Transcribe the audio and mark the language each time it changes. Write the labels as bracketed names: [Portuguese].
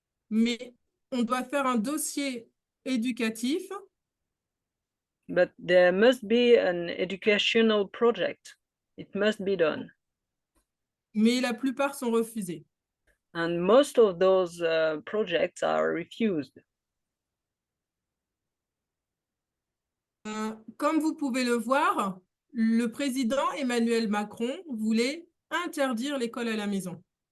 [French] Mais on doit faire un dossier éducatif. [English] But there must be an educational project. It must be done. [French] Mais la plupart sont refusés. [English] And most of those projects are refused. [French] Comme vous pouvez le voir, le président Emmanuel Macron voulait interdire l'école à la maison.